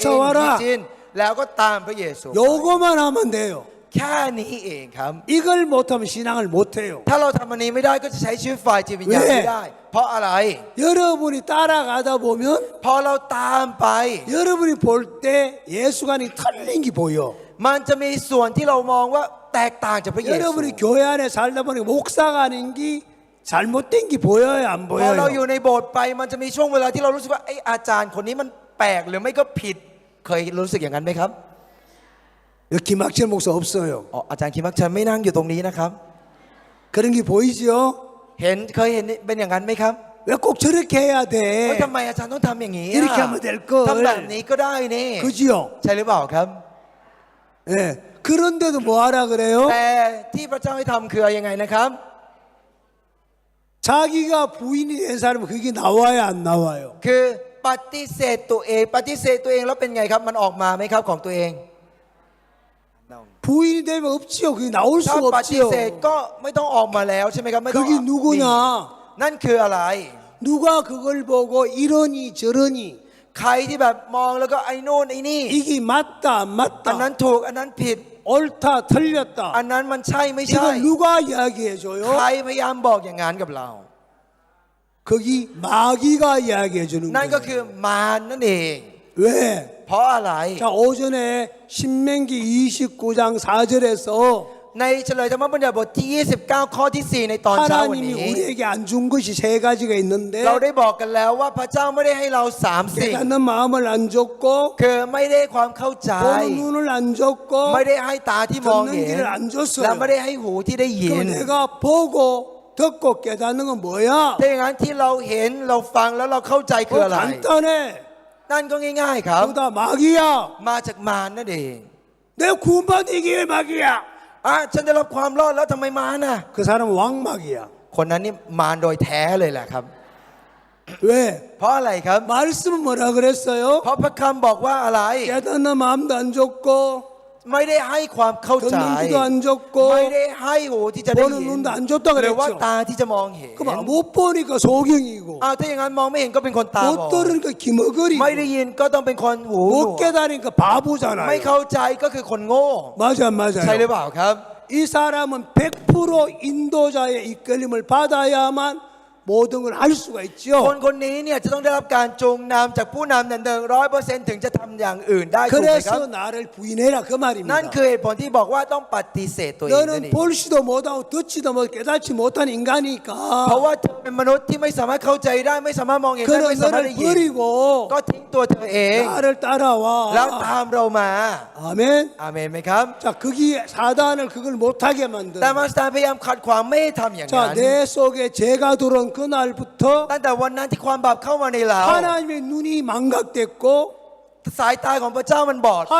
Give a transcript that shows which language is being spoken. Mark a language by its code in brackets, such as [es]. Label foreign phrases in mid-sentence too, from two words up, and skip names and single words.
[th] เยซูเรา ฮีจินแล้วก็ตามพระเยซู [ko] 요거만 하면 돼요. [th] แค่นี้เองครับ [ko] 이걸 못하면 신앙을 못해요. [th] ถ้าเราทำอันนี้ไม่ได้ก็จะใช้ชีวิตฝ่ายจิตวิญญาณไม่ได้ เพราะอะไร [ko] 여러분이 따라가다 보면 [th] พอเราตามไป [ko] 여러분이 볼 때 예수관이 틀린 게 보여. [th] มันจะมีส่วนที่เรามองว่าแตกต่างจากพระเยซู [ko] 여러분이 교회 안에 살다 보니 목사가 아닌 게 잘못된 게 보여요, 안 [th] พอเราอยู่ [ko] 보여요? [th] ในโบสถ์ไปมันจะมีช่วงเวลาที่เรารู้สึกว่าไอ้อาจารย์คนนี้มันแปลกหรือไม่ก็ผิด เคยรู้สึกอย่างนั้นไหมครับ [ko] 여기 김학철 목사 없어요. [th] อ๋ออาจารย์คิมมักชันไม่นั่งอยู่ตรงนี้นะครับ [ko] 그런 게 보이죠? [th] เคยเห็นเป็นอย่างนั้นไหมครับ [ko] 왜 꼭 저렇게 해야 [th] เฮ้ย [ko] 돼? [th] ทำไมอาจารย์ต้องทำอย่างนี้ [ko] 이렇게 하면 될 걸. [th] ทำแบบนี้ก็ได้นี่ [ko] 그지요? [th] ใช่หรือเปล่าครับ [ko] 예. 그런데도 뭐 하라 그래요? [th] แต่ที่พระเจ้าให้ทำคือยังไงนะครับ [ko] 자기가 부인이 된 사람은 그게 나와요, 안 나와요? [th] คือปฏิเสธตัวเองแล้วเป็นไงครับมันออกมาไหมครับของตัวเอง [ko] 부인이 되면 없지요. 그게 나올 [th] ถ้า [ko] 수가 [th] ปฏิเสธ [ko] 없지요. [th] ก็ไม่ต้องออกมาแล้วใช่ไหมครับไม่ต้อง [ko] 그게 누구냐? [th] นั่นคืออะไร [ko] 누가 그걸 보고 이러니 저러니 [th] ใครที่แบบมองแล้วก็ไอ้นู่นไอ้นี่ [ko] 이게 맞다 안 [th] อันนั้น [ko] 맞다 [th] ถูกอันนั้นผิด [ko] 옳다 [th] อัน [ko] 틀렸다 [th] นั้นมันใช่ไม่ใช่ [ko] 이걸 누가 이야기해 [th] ใคร [ko] 줘요? [th] พยายามบอกอย่างนั้นกับเรา [ko] 거기 마귀가 이야기해 주는 [th] นั่นก็คื [ko] 거예요. [th] อมารนั่นเอง [ko] 왜? [th] เพราะอะไร [ko] 자 오전에 신명기 29장 4절에서 [th] ในเฉลยธรรมบัญญัติบทที่ 29 ข้อที่ 4 ในตอนเช้าวัน [ko] 하나님이 [th] นี้ [ko] 우리에게 안 준 것이 세 가지가 있는데 [th] เราได้บอกกันแล้วว่าพระเจ้าไม่ได้ให้เราสามสิ่ง [ko] 깨닫는 마음을 안 줬고 [th] คือไม่ได้ความเข้าใจ [ko] 보는 눈을 안 줬고 [th] ไม่ได้ให้ตาที่มองเห็ [ko] 듣는 [th] น [ko] 귀를 안 줬어요. [th] และไม่ได้ให้หูที่ได้ยิน [ko] 그럼 내가 보고 듣고 깨닫는 건 뭐야? [th] ถ้าอย่างนั้นที่เราเห็นเราฟังแล้วเราเข้าใจคืออะไร [ko] 간단해. [th] นั่นก็ง่ายๆครับ [ko] 그다 마귀야. [th] มาจากมารนั่นเอง [ko] 내 구원받은 이게 왜 마귀야? [th] ฉันได้รับความรอดแล้วทำไมมารน่ะ [ko] 그 사람은 왕마귀야. [th] คนนั้นนี่มารโดยแท้เลยแหละครับ [ko] 왜? [th] เพราะอะไรครับ [ko] 말씀은 뭐라 그랬어요? [th] เพราะพระคำบอกว่าอะไร [ko] 깨닫는 마음도 안 줬고 [th] ไม่ได้ให้ความเข้าใจ [ko] 듣는 귀도 안 [th] ไม่ [ko] 줬고 [th] ได้ให้หูที่จะได้ [ko] 보는 [th] ยิน [ko] 눈도 안 줬다 [th] หรือว่า [ko] 그랬죠. [th] ตาที่จะมองเห็น [ko] 그럼 못 보니까 소경이고 [th] ถ้าอย่างนั้นมองไม่เห็นก็เป็นคนตาบอ [ko] 못 [th] ด [ko] 들으니까 기머거리고 [th] ไม่ได้ยินก็ต้องเป็นคนหูหนว [ko] 못 [th] ก [ko] 깨달으니까 [th] ไม่ [ko] 바보잖아요. [th] เข้าใจก็คือคนโง่ [ko] 맞아 안 [th] ใช่หรือ [ko] 맞아요? [th] เปล่าครับ [ko] 이 사람은 100% 인도자의 이끌림을 받아야만 모든 걸 할 수가 [th] คน [ko] 있죠. [th] คนนี้เนี่ยจะต้องได้รับการจูงนำจากผู้นำนั่นเอง100%ถึงจะทำอย่างอื่นได้ถูกไหมครับ [ko] 그래서 나를 부인해라 그 [th] นั่น [ko] 말입니다. [th] คือเหตุผลที่บอกว่าต้องปฏิเสธตัวเองนั่นเอ [ko] 너는 [th] ง [ko] 볼지도 못하고 듣지도 못하고 깨닫지 못한 [th] เพราะ [ko] 인간이니까 [th] ว่าเธอเป็นมนุษย์ที่ไม่สามารถเข้าใจได้ไม่สามารถมองเห็นได้ [ko] 그는 [th] ไม่สามารถ [ko] 너를 [th] ได้ยิน [ko] 버리고 [th] ก็ทิ้งตัวเธอเอง [ko] 나를 따라와. [th] แล้วตามเรามา [ko] 아멘. [th] อาเมนไหมครับ [ko] 자, 거기 사단을 그걸 못하게 만든. [th] แต่มารซาพยายามขัดขวางไม่ให้ทำอย่างนั้น [ko] 자, 내 속에 죄가 들어온 그날부터 [th] ตั้งแต่วันนั้นที่ความบาปเข้ามาในเรา [ko] 하나님의 눈이 망각됐고 [th] สายตาของพระเจ้ามันบอดไป